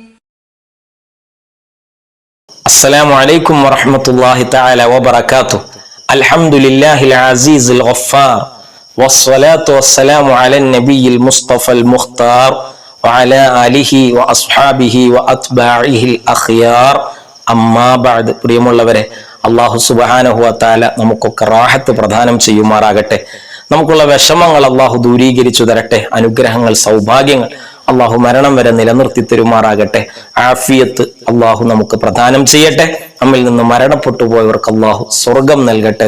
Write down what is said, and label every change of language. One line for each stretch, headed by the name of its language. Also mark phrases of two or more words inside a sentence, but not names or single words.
Arabic: السلام عليكم ورحمة الله تعالى وبركاته. الحمد لله العزيز الغفار والصلاة والسلام على النبي المصطفى المختار وعلى آله وأصحابه وأتباعه الأخيار. أما بعد.
Malayalam: പ്രിയമുള്ളവരെ,
Arabic: الله سبحانه وتعالى
Malayalam: നമുക്കൊക്കെ റാഹത്ത് പ്രദാനം ചെയ്യുമാറാകട്ടെ. നമുക്കുള്ള വിഷമങ്ങൾ അള്ളാഹു ദൂരീകരിച്ചു തരട്ടെ. അനുഗ്രഹങ്ങൾ, സൗഭാഗ്യങ്ങൾ അള്ളാഹു മരണം വരെ നിലനിർത്തി തരുമാറാകട്ടെ. ആഫിയത്ത് അള്ളാഹു നമുക്ക് പ്രദാനം ചെയ്യട്ടെ. നമ്മിൽ നിന്ന് മരണപ്പെട്ടു പോയവർക്ക് അള്ളാഹു സ്വർഗം നൽകട്ടെ.